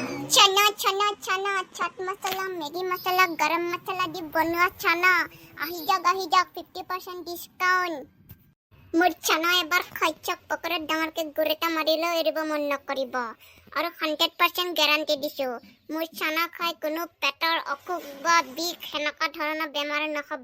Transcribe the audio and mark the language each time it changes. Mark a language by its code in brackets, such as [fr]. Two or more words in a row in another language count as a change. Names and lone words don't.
[hi] चना चना चना चाट मसाला मैगी मसाला गरम मसाला [as] দি বনোৱা চানা আহি যাওক 50% ডিসকাউন্ট মোৰ চানা এবাৰ খাইছক পকৰত ডাঙৰকে গুৰেটা মাৰিলে এৰিব মন নকৰিব আৰু 100% গ্যাৰান্টি দিছো মোৰ চানা খাই কোনো পেটৰ অসুখ বা বিষ হেনকা ধৰণৰ বেমাৰ নহব